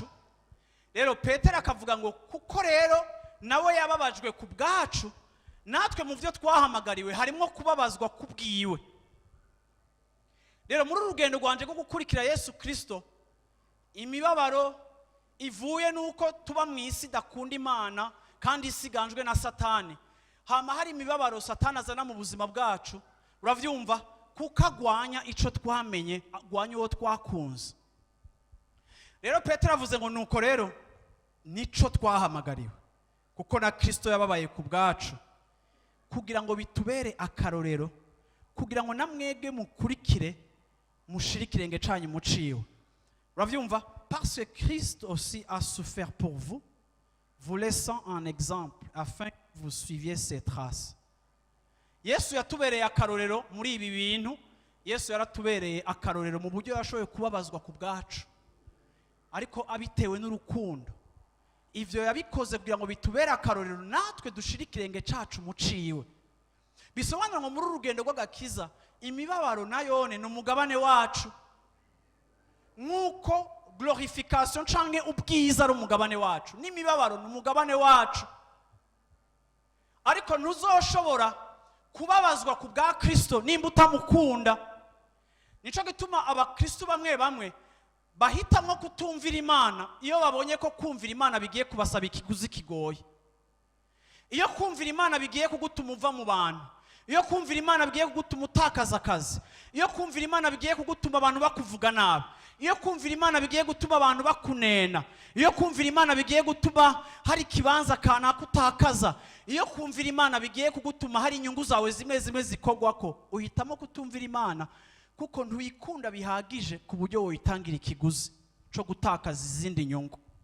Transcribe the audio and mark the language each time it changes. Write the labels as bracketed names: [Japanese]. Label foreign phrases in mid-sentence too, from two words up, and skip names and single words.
[Rundi] Rero Petero akavuga ngo kuko rero nawe yababajwe ku bwacu, natwe mu byo twahamagariwe harimo kubabazwa kubwiwe. Rero muri urugendo rwanje rwo gukurikira Yesu Kristo, imibabaro ivuye nuko tuba mu isi dakunda Imana kandi isiganjwe na Satani. Hama hari imibabaro Satani azana mu buzima bwacu, uravyumva, kuko agwanya ico twamenye, agwanya uwo twakunze. Rero Petero avuze ngo nuko rero nico twahamagariwe, kuko na Kristo yababaye ku bwacu, kugira ngo bitubere akarorero, kugira ngo namwege mukurikire mushire ikirenge canyu muciwe. Uravyumva? [French] Parce que Christ aussi a souffert pour vous, vous laissant un exemple afin que vous suiviez ses traces. [Rundi] Yesu yatubereye akarorero muri ibi bintu. Yesu yaratubereye akarorero mu buryo yashoboye kubabazwa ku bwacu, ariko abitewe n'urukundo. Ivyo yabikoze kugira ngo bitubere akarorero natwe dushire ikirenge cacu muciwe. Bisobanura ngo muri urugendo rw'agakiza imibabaro nayone n'umugabane wacu, nkuko glorification canke ubwiza ari umugabane wacu, n'imibabaro n'umugabane wacu. Ariko ntuzoshobora kubabazwa ku bwa Kristo nimba utamukunda. Nico gituma abakristo bamwe bamwe bahitamo kutumvira Imana iyo babonye ko kumvira Imana bigiye kubasaba ikiguzi kigoye. Iyo kumvira Imana bigiye kugutuma uva mu bantu, iyo kumvira Imana bigiye kugutuma utakaza akazi, iyo kumvira Imana bigiye kugutuma abantu bakuvuga nabi, iyo kumvira Imana bigiye gutuma abantu bakunena, iyo kumvira Imana bigiye gutuma hari ikibanza kanaka utakaza, iyo kumvira Imana bigiye kugutuma hari inyungu zawe zimwe zimwe zikogwako, uhitamo kutumvira Imana kuko ntuyikunda bihagije ku buryo woyitangira ikiguzi cyo gutakaza izindi nyungu.